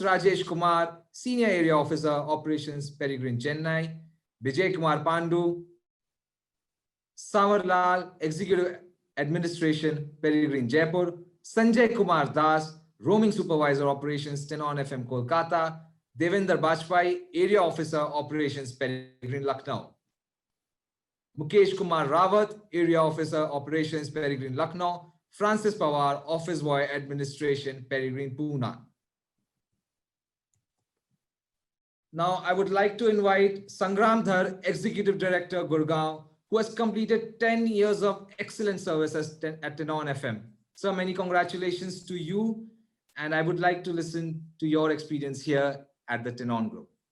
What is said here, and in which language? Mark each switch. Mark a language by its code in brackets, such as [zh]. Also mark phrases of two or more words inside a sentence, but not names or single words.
[en] Rajesh Kumar, Senior Area Officer, Operations, Perigrine Chennai; Vijay Kumar Pandu, Samarlal, Executive Administration, Perigrine Jaipur; Sanjay Kumar Das, Roaming Supervisor Operations, Tenon FM Kolkata; Devendra Bajpai, Area Officer Operations, Perigrine Lucknow. Mukesh Kumar Rawat, Area Officer Operations, Perigrine Lucknow, Francis Pawar, Office Boy Administration, Perigrine Pune. Now, I would like to invite Sangram Dhar, Executive Director, Gurgaon, who has completed 10 years of excellent service at Tenon FM. So many congratulations to you, and I would like to listen to your experience here at the Tenon Group.